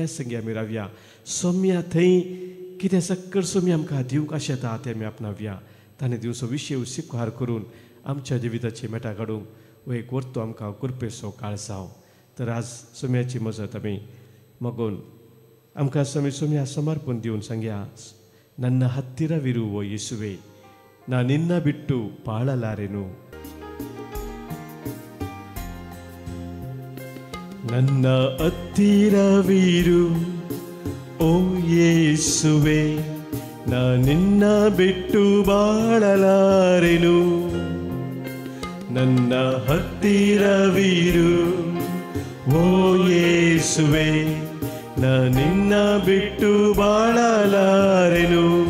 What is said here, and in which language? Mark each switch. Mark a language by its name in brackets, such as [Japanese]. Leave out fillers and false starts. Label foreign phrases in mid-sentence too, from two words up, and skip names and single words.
[Konkani] संगी आमी रावया सोम्या थंय कितें सक्कड सोमी आमकां दिवंक आशेता तें आमी आपणावया ताणें दिवचो विशय स्वीकार करून आमच्या जिविताची मेटा काडूंक हो एक वर्तो आमकां कुरपेचो काळ जावं तर आज सोम्याची मजत आमी मागून आमकां सोम्या समर्पण दिवन सांगया [Kannada] ನನ್ನ ಹತ್ತಿರವಿರುವ ಯೇಸುವೆ ನಾ ನಿನ್ನ ಬಿಟ್ಟು ಬಾಳಲಾರೆನು ನನ್ನ ಹತ್ತಿರವಿರು ಓ ಯೇಸುವೆ ನಾ ನಿನ್ನ ಬಿಟ್ಟು ಬಾಳಲಾರೆನು ನನ್ನ ಹತ್ತಿರವಿರು ಓ ಯೇಸುವೆ ನಾ ನಿನ್ನ ಬಿಟ್ಟು ಬಾಳಲಾರೆನು